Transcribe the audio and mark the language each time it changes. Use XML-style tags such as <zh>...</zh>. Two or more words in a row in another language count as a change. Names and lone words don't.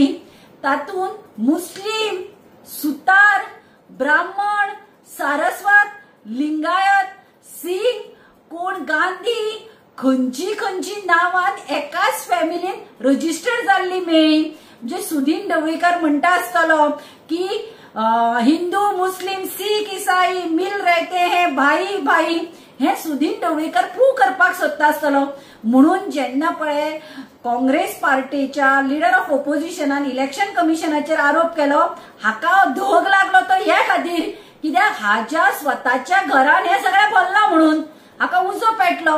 <kok>तातून मुस्लिम, सुतार, ब्राह्मण, सारस्वत, लिंगायत, सिंग, कोण गांधी खंयची नावान एकाच फॅमिलीन रजिस्टर जाल्ली मेन. म्हणजे सुदीन ढवळीकर म्हणटा आसतलो की</kok> <hi>हिंदू मुस्लिम सिख ईसाई मिल रहते हैं भाई भाई.</hi> <kok>हे सुदीन ढवळीकर प्रूव्ह करपाक सोदता आसतलो. म्हणून जेन्ना पळय काँग्रेस पार्टीच्या</kok> <en>leader of oppositionan election commissionacher</en> <kok>आरोप केलो, हाका धोग लागलो तो हे खातीर कित्याक हाच्या स्वताच्या घरान हे सगळें भरला म्हणून हाका उजो पेटलो.</kok>